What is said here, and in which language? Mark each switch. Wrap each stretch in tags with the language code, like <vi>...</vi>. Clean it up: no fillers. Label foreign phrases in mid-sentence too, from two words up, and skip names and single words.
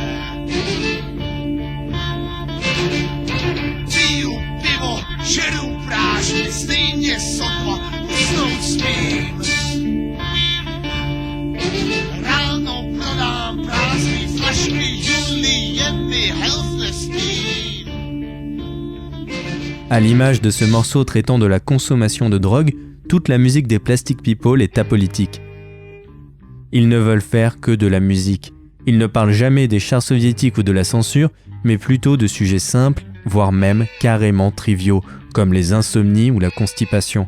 <cs>Piju pivo, žeru prášky, stejně sotva usnout smím. Ráno prodám prázdný flašky, Juliety Helfnestein.</cs> <fr>À l'image de ce morceau traitant de la consommation de drogue, toute la musique des Plastic People est apolitique. Ils ne veulent faire que de la musique. Ils ne parlent jamais des chars soviétiques ou de la censure, mais plutôt de sujets simples, voire même carrément triviaux, comme les insomnies ou la constipation.</fr>